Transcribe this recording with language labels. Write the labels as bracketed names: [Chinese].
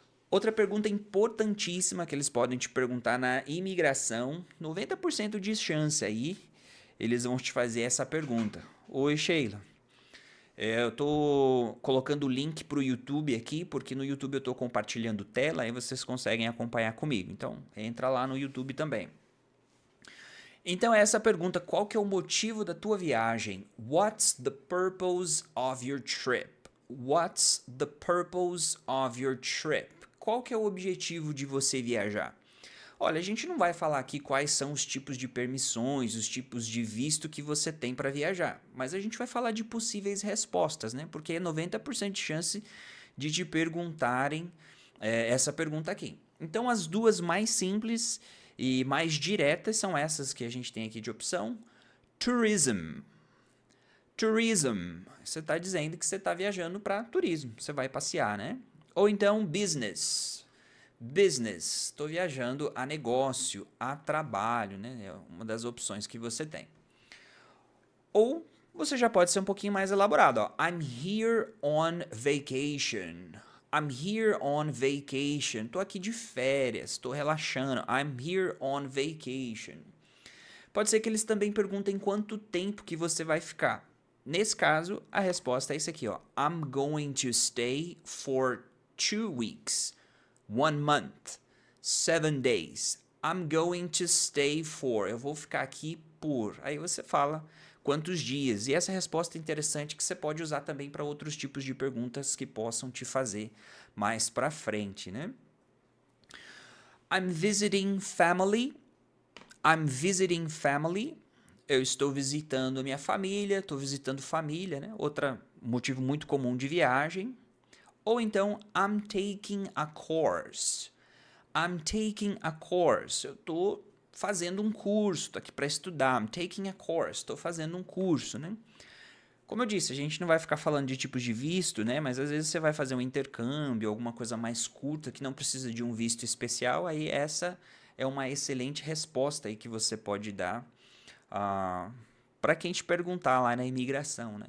[Portuguese] Outra pergunta importantíssima que eles podem te perguntar na imigração, 90% de chance aí, eles vão te fazer essa pergunta. Oi, Sheila. Eu tô colocando o link pro YouTube aqui, porque no YouTube eu tô compartilhando tela, aí vocês conseguem acompanhar comigo. Então, entra lá no YouTube também. Então, essa pergunta, qual que é o motivo da tua viagem? [English] What's the purpose of your trip? What's the purpose of your trip? [Portuguese] Qual que é o objetivo de você viajar? Olha, a gente não vai falar aqui quais são os tipos de permissões, os tipos de visto que você tem para viajar, mas a gente vai falar de possíveis respostas, né? Porque é 90% de chance de te perguntarem essa pergunta aqui. Então, as duas mais simples e mais diretas são essas que a gente tem aqui de opção. Tourism. Tourism. Você está dizendo que você está viajando para turismo, você vai passear, né? Ou então business. Business, estou viajando a negócio, a trabalho, né? É uma das opções que você tem. Ou você já pode ser um pouquinho mais elaborado, ó. [English] I'm here on vacation. I'm here on vacation. [Portuguese] Estou aqui de férias, estou relaxando. [English] I'm here on vacation. [Portuguese] Pode ser que eles também perguntem quanto tempo que você vai ficar. Nesse caso, a resposta é isso aqui, ó. [English] I'm going to stay for 2 weeks. 1 month, 7 days. I'm going to stay for. [Portuguese] Eu vou ficar aqui por. Aí você fala quantos dias. E essa resposta é interessante que você pode usar também para outros tipos de perguntas que possam te fazer mais para frente, né? [English] I'm visiting family. I'm visiting family. [Portuguese] Eu estou visitando minha família, estou visitando família, né? Outro motivo muito comum de viagem. Ou então, [English] I'm taking a course. I'm taking a course. [Portuguese] Eu estou fazendo um curso, estou aqui para estudar. [English] I'm taking a course. [Portuguese] Estou fazendo um curso, né? Como eu disse, a gente não vai ficar falando de tipos de visto, né? Mas às vezes você vai fazer um intercâmbio, alguma coisa mais curta que não precisa de um visto especial. Aí essa é uma excelente resposta aí que você pode dar para quem te perguntar lá na imigração, né?